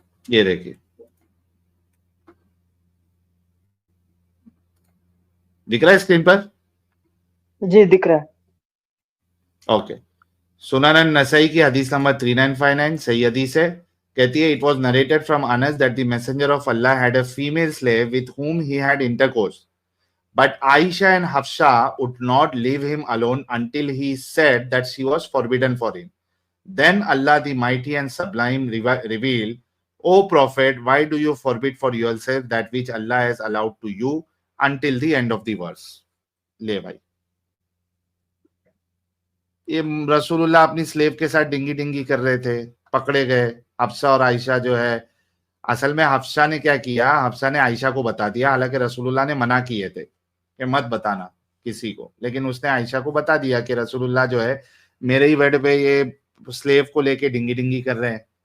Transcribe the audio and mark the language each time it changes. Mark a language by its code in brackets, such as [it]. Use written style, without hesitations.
[hi] ये देखिए, दिख रहा है स्क्रीन पर? जी दिख रहा है। ओके, सुनन नसई की हदीस नंबर 3959 सही हदीस है। कहती है, [en] It was narrated from Anas that the messenger of Allah had a female slave with whom he had intercourse, but Aisha and Hafsa would not leave him alone until he said that she was forbidden for him. Then Allah the Mighty and Sublime revealed, O Prophet, why do you forbid for yourself that which Allah has allowed to you until the end of the verse? [hi] ले भाई, ये रसूलुल्लाह अपनी slave के साथ dinghy dinghy कर रहे थे, पकड़े गए। हफ्सा और आयशा जो है, असल में हफ्सा ने क्या किया, हफ्सा ने आयशा को बता दिया, हालांकि रसूलुल्लाह ने मना किए थे कि मत बताना किसी को, लेकिन उसने आयशा को बता दिया कि रसूलुल्लाह जो है मेरे ही बेड पे ये स्लेव को लेके डिंगी डिंगी कर रहे हैं।